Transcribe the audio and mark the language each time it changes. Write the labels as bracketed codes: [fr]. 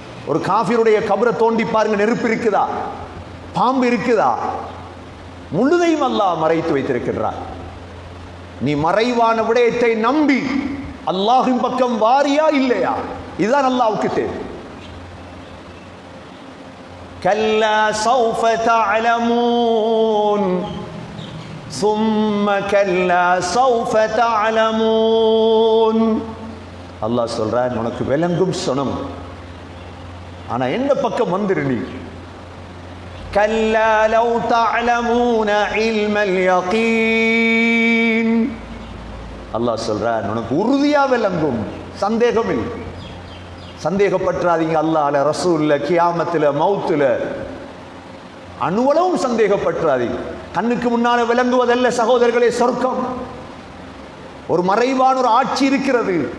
[ta] ஒரு காஃபிருடைய கபரை தோண்டி பாருங்க, நெருப்பு இருக்குதா, பாம்பு இருக்குதா, முழுதையும் அல்லாஹ் மறைத்து வைத்திருக்கிறார். நீ மறைவான விடயத்தை நம்பி அல்லாஹ்வின் பக்கம் வாரியா இல்லையா, இதுதான் அல்லாஹ்வுக்கு தேவை. [ar] கல்லா சௌஃப தஅலமூன் ثم كلا سوف تعلمون. [ta] அல்லாஹ் சொல்றான், உனக்கு விளங்கும் சொனம், ஆனா எந்த பக்கம் வந்துரு நீ. [ar] كلا لو تعلمون علم اليقين. [ta] அல்லாஹ் சொல்றான், உனக்கு உறுதியா விளங்கும், சந்தேகம் இல்லை. சந்தேகப்பற்றாதீங்க அல்லாஹ்ல, ரசூல்ல, கியாமத்துல, மௌத்துல, அணுவளவும் சந்தேகப்பற்றாதீங்க. கண்ணுக்கு முன்னால விளங்குவதல்ல சகோதரர்களே சொர்க்கம். ஒரு மறைவான ஒரு ஆட்சி இருக்கிறது.